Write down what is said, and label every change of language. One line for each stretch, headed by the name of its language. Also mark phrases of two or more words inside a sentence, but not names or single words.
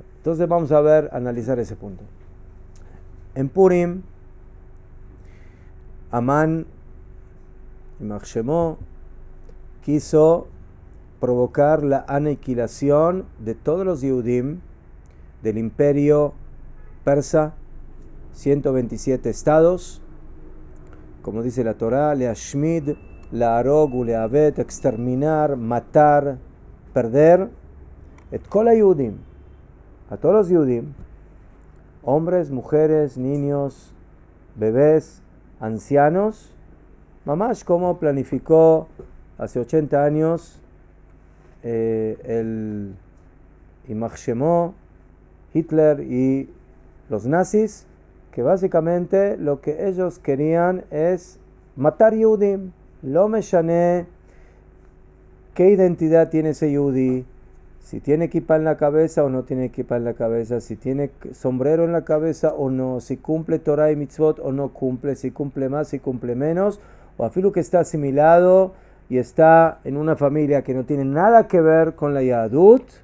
Spanish: Entonces vamos a analizar ese punto. En Purim, Amán y Shemó quiso provocar la aniquilación de todos los Yehudim del imperio persa, 127 estados, como dice la Torá,
Hebrew: להשמיד, להרוג, ולאבד,
Spanish: exterminar, matar, perder,
Hebrew: את כל יהודים,
Spanish: a todos los Yehudim, hombres, mujeres, niños, bebés, ancianos, mamash como planificó hace 80 años
Hebrew: el יימח שמו,
Spanish: Hitler y los nazis, que básicamente lo que ellos querían es matar Yehudim.
Hebrew: לא משנה
Spanish: qué identidad tiene ese Yehudi, si tiene kippah en la cabeza o no tiene kippah en la cabeza, si tiene sombrero en la cabeza o no, si cumple Torah y mitzvot o no cumple, si cumple más, si cumple menos, o afilu que está asimilado y está en una familia que no tiene nada que ver con la Yahadut,